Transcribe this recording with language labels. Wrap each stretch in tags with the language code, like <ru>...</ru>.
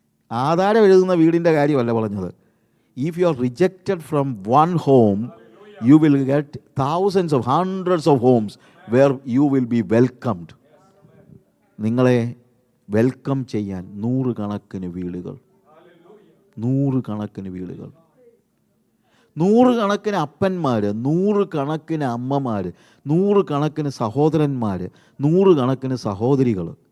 <ml>ആധാരം എഴുതുന്ന വീടിൻ്റെ കാര്യമല്ല പറഞ്ഞത്.</ml> <en>If you are rejected from one home, you will get thousands of hundreds of homes where you will be welcomed.</en> <ml>നിങ്ങളെ welcome ചെയ്യാൻ 100 കണക്കിന് വീടുകൾ, 100 കണക്കിന് വീടുകൾ, 100 കണക്കിന് അപ്പന്മാർ, 100 കണക്കിന് അമ്മമാർ, 100 കണക്കിന് സഹോദരന്മാർ, 100 കണക്കിന് സഹോദരികൾ.</ml>